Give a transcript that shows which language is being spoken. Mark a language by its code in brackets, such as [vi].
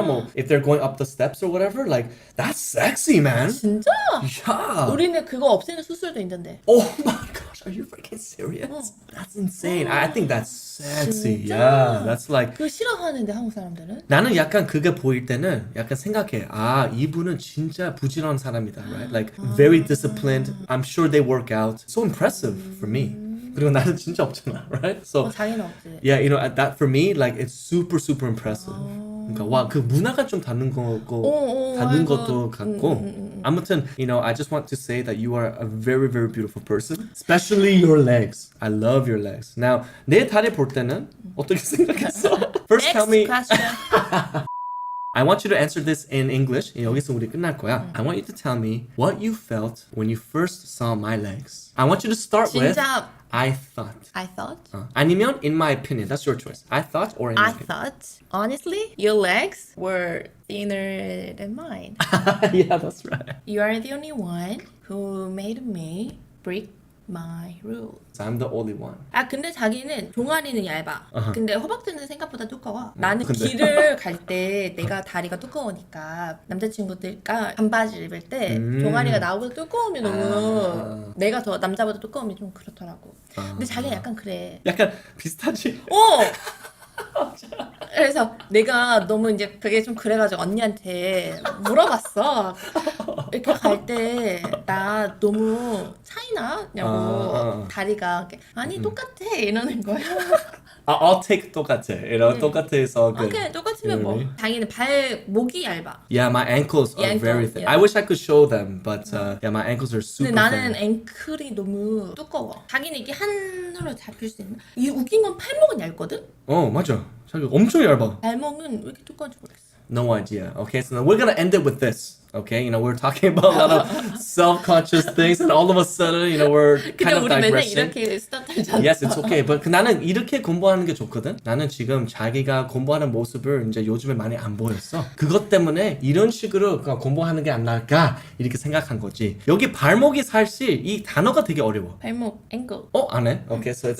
[en] 뭐, if they're going up the steps or whatever, like that's sexy, man. [ko] 진짜? [en] Yeah. [ko] 우리는 그거 없애는 수술도 있던데. [en] Oh my gosh, are you freaking serious? That's insane. I think that's sexy. [ko] 진짜? [en] Yeah, that's like. [ko] 그거 싫어하는데 한국 사람들은? 나는 약간 그게 보일 때는 약간 생각해. 이분은 진짜 부지런한 사람이다, [en] right? Like very disciplined. I'm sure they work out. So impressive for me. [ko] 그리고 나는 진짜 없잖아, [en] right? So [ko] 자기는 없지. [en] yeah, you know, that for me, like it's super super impressive. [ko] 그러니까 와, 그 문화가 좀 다른 거고 다른 것도 같고. [en] 아무튼, you know, I just want to say that you are a very very beautiful person, especially your legs. I love your legs. Now, [ko] 내 다리 볼 때는 어떻게 생각했어? [en] First, tell me. Next question. I want you to answer this in English. [ko] 여기서 우리 끝날 거야. [en] I want you to tell me what you felt when you first saw my legs. I want you to start with [ko] 진짜 [en] I thought. I thought. [ko] 아니면 [en] in my opinion. That's your choice. I thought or in my I opinion. thought, honestly, your legs were thinner than mine. Yeah, that's right. You are the only one who made me break my rule. I'm the only one. [ko] 근데 자기는 종아리는 얇아. 근데 허벅지는 생각보다 두꺼워. 나는 근데? 길을 갈 때 내가 다리가 두꺼우니까 남자친구들과 반바지를 입을 때 종아리가 나보다 두꺼우면 너무 내가 더 남자보다 두꺼우면 좀 그렇더라고. 근데 자기는 약간 그래. 약간 비슷하지? 그래서 내가 너무 이제 그게 좀 그래가지고 언니한테 물어봤어. 이렇게 갈 때 나 너무 차이 나냐고. 다리가 이렇게, 아니 똑같아 이러는 거야. [en] I'll take 똑같아. You know, 똑같아서 good. [ko] 그냥 똑같으면 뭐. 자기는 목이 얇아. [en] Yeah, my ankles are ankle, very thin. yeah. I wish I could show them, but yeah, my ankles are super [ko] 근데 나는 [en] thin. [ko] 앵클이 너무 두꺼워. 자기는 이게 한으로 잡힐 수 있는. 이 웃긴 건 팔목은 얇거든? 맞아. 자기 엄청 얇아. 발목은 왜 이렇게 두꺼운지 모르겠어. [en] No idea. Okay, so now we're gonna end it with this. Okay, you know, we're talking about a lot of self-conscious things, and all of a sudden, you know, we're kind [ko] 근데 [en] of [ko] 우리 맨날 [en] digressing. [ko] 이렇게 스타트잖아. [en] Yes, it's okay. [ko] But 나는 이렇게 공부하는 게 좋거든. 나는 지금 자기가 공부하는 모습을 이제 요즘에 많이 안 보였어. 그것 때문에 이런 식으로 공부하는 게 안 나을까 이렇게 생각한 거지. 여기 발목이 사실 이 단어가 되게 어려워. 발목, 앵클. 안 해? [en] Okay, so it's